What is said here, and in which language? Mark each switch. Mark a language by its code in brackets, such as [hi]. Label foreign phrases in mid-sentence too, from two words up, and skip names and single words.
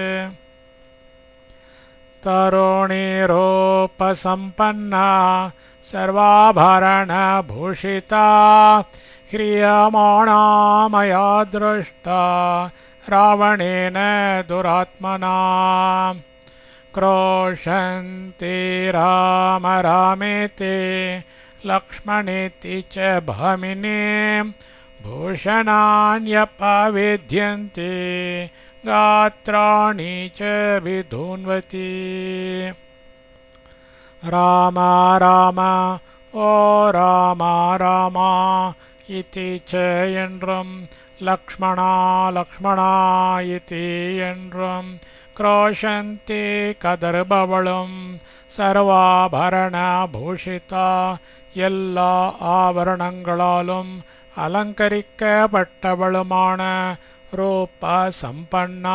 [sa] तरुणीरूपसम्पन्ना सर्वाभरण भूषिता ह्रियमाणा मया दृष्टा रावणेन दुरात्मना. क्रोशन्ति राम रामेति लक्ष्मणेति च भामिनी भूषणान्यपविध्यन्ति गात्राणि च विधून्वति. राम राम ओ राम राम इति च என்றும் लक्ष्मणा लक्ष्मणा इति என்றும் [ta] क्रोशन्ति கதறுபவளும் [sa] सर्वाभरण भूषिता [ta] எல்லா ஆபரணங்களாலும் அலங்கரிக்கப்பட்டவளுமான [sa] रूप सम्पन्ना